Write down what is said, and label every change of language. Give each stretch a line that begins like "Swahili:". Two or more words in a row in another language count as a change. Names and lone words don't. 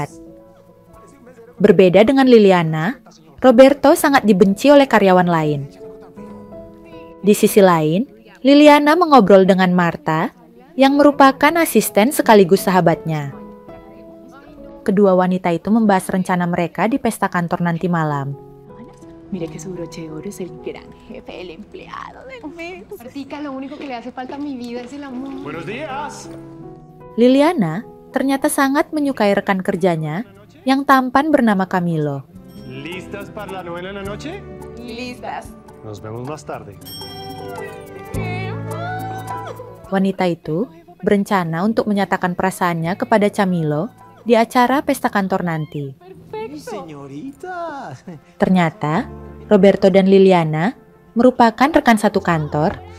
Indonesian: Berbeda dengan Liliana, Roberto sangat dibenci oleh karyawan lain. Di sisi lain, Liliana mengobrol dengan Marta, yang merupakan asisten sekaligus sahabatnya. Kedua wanita itu membahas rencana mereka di pesta kantor nanti malam.
Spanish: Mire que su broche de oro es el gran jefe, el empleado del mes. Martica, lo único que le hace falta a mi vida es el amor. Buenos días.
Indonesian: Liliana ternyata sangat menyukai rekan kerjanya yang tampan bernama Camilo.
Spanish: ¿Listas para la novena en la noche? Listas. Nos vemos más tarde.
Indonesian: Wanita itu berencana untuk menyatakan perasaannya kepada Camilo di acara pesta kantor nanti. Ternyata, Roberto dan Liliana merupakan rekan satu kantor.